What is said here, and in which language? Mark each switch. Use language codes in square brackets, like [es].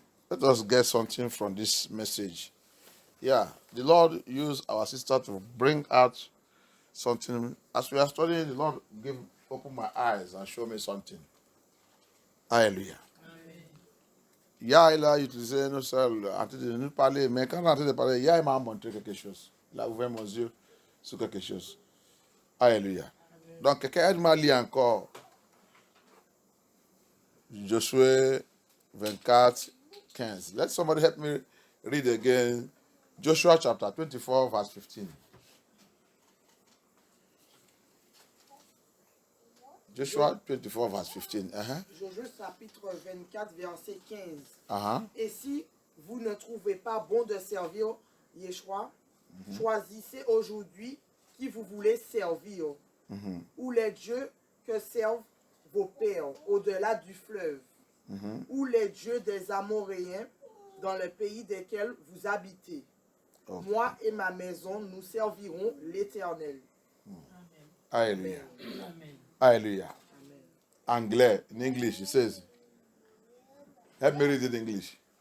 [en] Let us get something from this message. Yeah, the Lord used our sister to bring out something. As we are studying, the Lord open my eyes and show me something. [fr] Alléluia. Il y a utilisé nous seuls, en train de nous parler, mais quand on est en train de parler, il m'a montré quelque chose. Il a ouvert mon yeux sur quelque chose. Alléluia. Donc, quelqu'un aide-moi à lire encore Josué 24:15. [en] Let somebody help me read again Joshua chapter 24, verse 15. Joshua 24, verse 15. [fr] Josué chapitre 24, verset 15. Uh-huh. Et si vous ne trouvez pas bon de servir Yeshua, choisissez aujourd'hui qui vous voulez servir, ou les dieux que servent vos pères au-delà du fleuve, ou les dieux des Amoréens dans le pays desquels vous habitez. Okay. Moi et ma maison, nous servirons l'Éternel. Alléluia. Hallelujah. [en] Anglais, in English, it says, help me read it in English.